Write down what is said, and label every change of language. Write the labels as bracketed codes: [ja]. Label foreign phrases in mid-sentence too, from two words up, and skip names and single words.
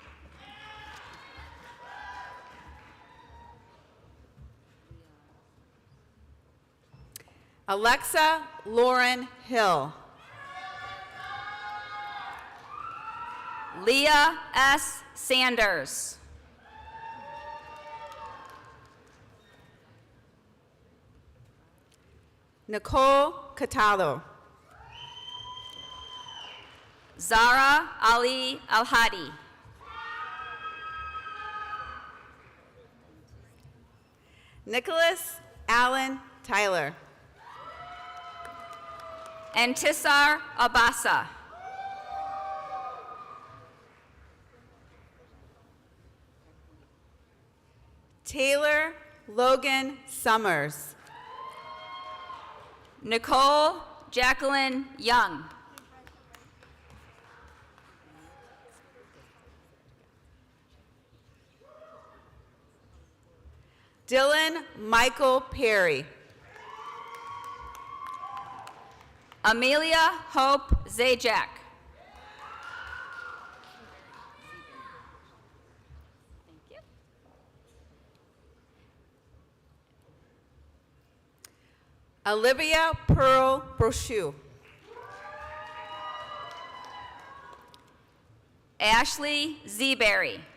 [en] Alexa Lauren Hill. Leah S. Sanders. Nicole Cataldo. Zara Ali Al-Hadi. Nicholas Allen Tyler. Antisar Abassa. Taylor Logan Summers. Nicole Jacqueline Young. Dylan Michael Perry. Amelia Hope Zajac. Olivia Pearl Brochu. Ashley Zeberry.